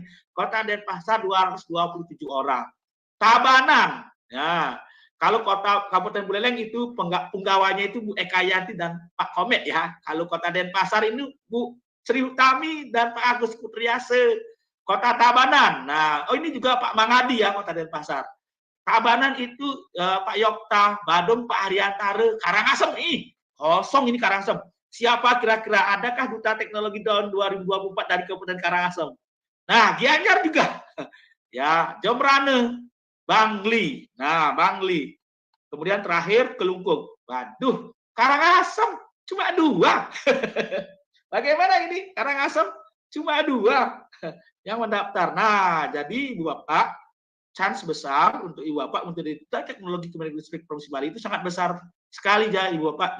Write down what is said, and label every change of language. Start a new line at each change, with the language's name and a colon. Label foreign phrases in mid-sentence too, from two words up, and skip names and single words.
Indonesian: Kota Denpasar 227 orang. Tabanan, ya. Kalau Kabupaten Buleleng itu penggawanya itu Bu Ekayanti dan Pak Komet ya. Kalau Kota Denpasar ini Bu Sri Utami dan Pak Agus Putriase. Kota Tabanan, nah ini juga Pak Mangadi ya Kota Denpasar. Tabanan itu Pak Yokta, Badung Pak Haryantar, Karangasem kosong ini Karangasem. Siapa kira-kira, adakah Duta Teknologi tahun 2024 dari Kabupaten Karangasem? Nah, Gianyar juga. Ya, Jomrane, Bangli. Nah, Bangli. Kemudian terakhir Kelungkung. Waduh, Karangasem cuma 2. Bagaimana ini? Karangasem cuma 2 yang mendaftar. Nah, jadi Ibu Bapak, chance besar untuk Ibu Bapak untuk Duta Teknologi Kemendikbudristek Provinsi Bali itu sangat besar sekali ya Ibu Bapak.